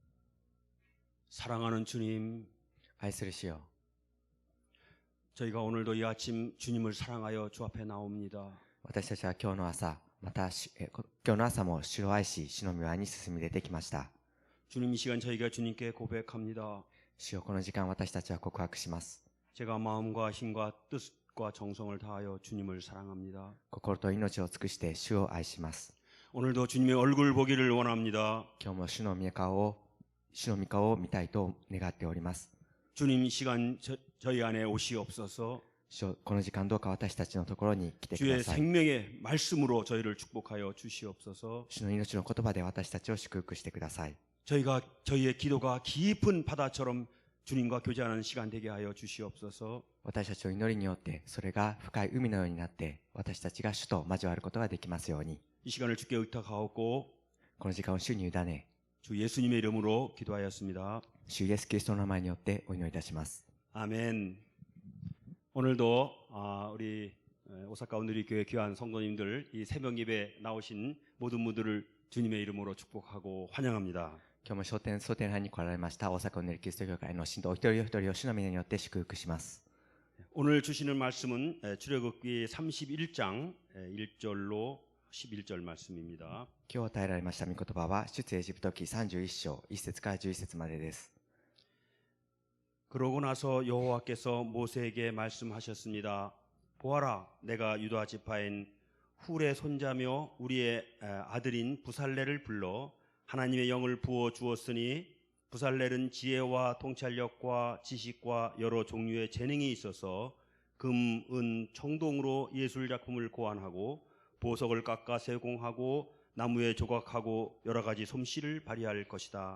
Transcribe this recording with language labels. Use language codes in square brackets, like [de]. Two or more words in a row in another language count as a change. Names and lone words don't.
[ko] 사랑하는 주님, [ja] 愛する主よ、 [ko] 저희가 오늘도 이 아침 주님을 사랑하여 주 앞에 나옵니다. [ja] 私たちは今日の朝、また今日の朝も主を愛し、主の御前に進み出てきました。 [ko] 주님, 이 시간 저희가 주님께 고백합니다. [ja] 主よ、この時間私たちは告白します。 [ko] 제가 마음과 힘과 뜻과 정성을 다하여 주님을 사랑합니다. [ja] 心と命を尽くして主を愛します。 [ko] 오늘도 주님의 얼굴 보기를 원합니다. [ja] 今日も主の御顔を見たいと願っております。 [ko] 주님, 이 시간 저희 안에 오시옵소서. [ja] 主よ、この時間どうか私たちのところに来てく [ko] 주의 [ja] ださい。 [ko] 생명의 말씀으로 저희를 축복하여 주시옵소서. [ja] 主の命の言葉で私たちを祝福してください。 [ko] 저희의 기도가 깊은 바다처럼 주님과 교제하는 시간 되게 하여 주시옵소서. [ja] 私たちの祈りによってそれが深い海のようになって私たちが主と交わることができますように。 [ko] 이 시간을 주께 의탁하옵고 [ja] この時間を主に委ね、 [ko] 주 예수님의 이름으로 기도하였습니다. [ja] 主イエスキリストの名前によってお祈りいたします。 [ko] 아멘. 오늘도 우리 오사카 온누리교회 귀한 성도님들 이 새벽 예배 나오신 모든 분들을 주님의 이름으로 축복하고 환영합니다. [ja] 今日も蒼天派に来られました大阪のキリスト教会の信徒お一人お一人を主の皆によって祝福します。 [ko] 오늘 주시는 말씀은 출애굽기 31장 1절로 11절 말씀입니다. [ja] 今日与えられました御言葉は出エジプト記31章1節から11節までです。 [ko] 그러고 나서 여호와께서 모세에게 말씀하셨습니다. 보아라, 내가 유다 지파인 훌의 손자며 우리의 아들인 부살렐을 불러 하나님의 영을 부어 주었으니 부살렐은 지혜와 통찰력과 지식과 여러 종류의 재능이 있어서 금, 은, 청동으로 예술 작품을 고안하고 보석을 깎아 세공하고 나무에 조각하고 여러 가지 솜씨를 발휘할 것이다.